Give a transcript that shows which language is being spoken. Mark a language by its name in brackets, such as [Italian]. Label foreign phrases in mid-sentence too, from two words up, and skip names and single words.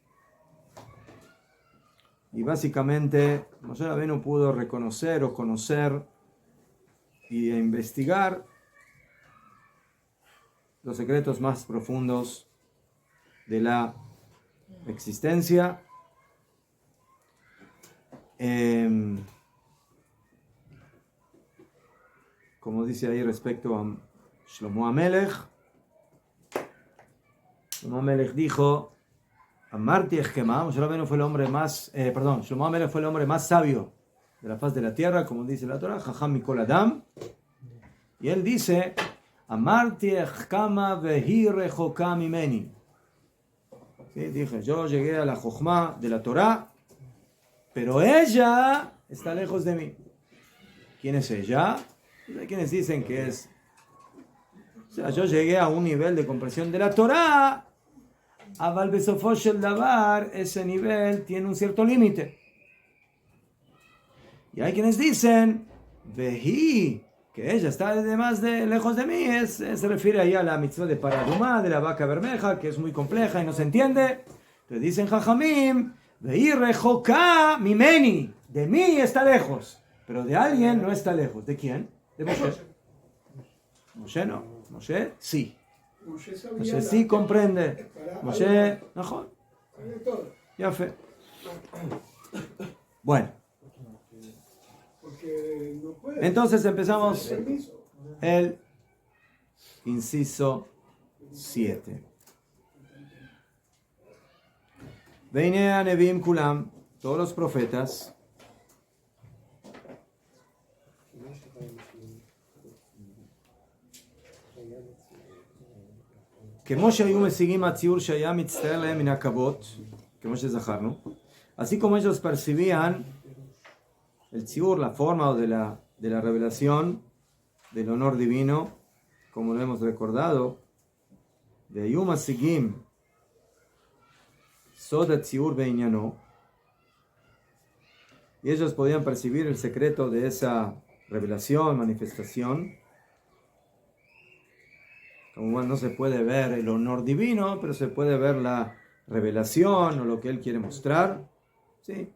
[Spanish] Y básicamente Moshe Rabbeinu pudo reconocer o conocer y investigar los secretos más profundos de la existencia. Como dice ahí respecto a Shlomo HaMelech, Shlomo HaMelech dijo: [Hebrew] אמרתי אחכמה, [Spanish] Moshe Rabbeinu fue el hombre más, Shlomo HaMelech fue el hombre más sabio de la faz de la tierra, como dice la Torah, [Hebrew] חכם מכל אדם. [Spanish] Y él dice: [Hebrew] אמרתי אחכמה והיא רחוקה ממני. [Spanish] ¿Sí? Dije, yo llegué a la Jochma de la Torah, pero ella está lejos de mí. ¿Quién es ella? Hay quienes dicen que es... O sea, yo llegué a un nivel de comprensión de la Torah, [Hebrew] אבל בסופו של דבר, [Spanish] ese nivel tiene un cierto límite. Y hay quienes dicen, Vehi, que ella está lejos de mí, se refiere ahí a la mitzvah de Paradumá, de la vaca bermeja, que es muy compleja y no se entiende. Entonces dicen Jajamim, [Hebrew] והיא רחוקה ממני, [Spanish] de mí está lejos, pero de alguien no está lejos. ¿De quién? De Moshe. Moshe no, Moshe sí. Moshe sí comprende. Moshe, mejor. Ya fe. Bueno. Entonces empezamos el inciso 7. [Hebrew] וענין נביאים כולם, [Spanish] todos los profetas, que Moshe [Hebrew] היו משיגים הציור שהיה מצטער להם מן הכבוד, כמו שזכרנו, [Spanish] así como ellos percibían el tziur, la forma de la revelación del honor divino, como lo hemos recordado, de [Hebrew] היו משיגים סוד הציור בעניינו, [Spanish] y ellos podían percibir el secreto de esa revelación, manifestación. Como no se puede ver el honor divino, pero se puede ver la revelación o lo que él quiere mostrar. ¿Sí?